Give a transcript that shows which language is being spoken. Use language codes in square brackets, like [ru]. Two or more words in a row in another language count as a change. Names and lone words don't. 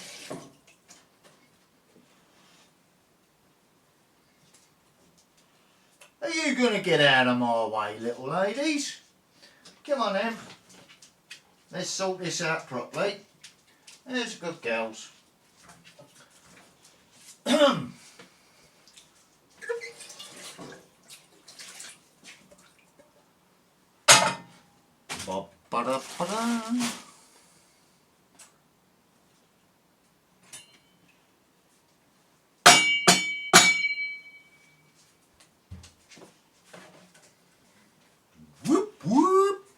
[en] Are you going to get out of my way, little ladies? Come on then. Let's sort this out properly. There's good girls. Ba-ba-da-ba-da. Whoop whoop.